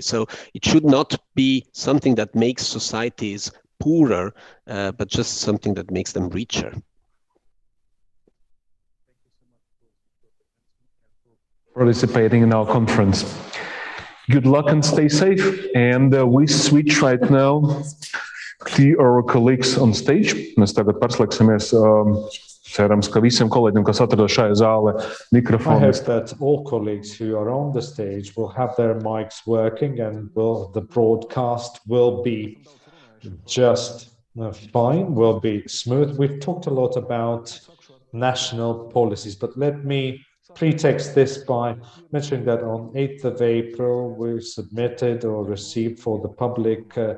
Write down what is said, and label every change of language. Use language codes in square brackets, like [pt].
[en] So it should not be something that makes societies poorer, but just something that makes them richer. Participating in our conference. Good luck and stay safe. And we switch right now to our colleagues on stage. [lv] Mēs tagad pārslēgsimies. Cerams, ka visiem kolēģiem, kas atrodas šajā zālē, mikrofoni. [en] I hope that all colleagues who are on the stage will have their mics working, and the broadcast will be just fine, will be smooth. We've talked a lot about national policies, but let me pretext this by mentioning that on 8th of April, we submitted or received for the public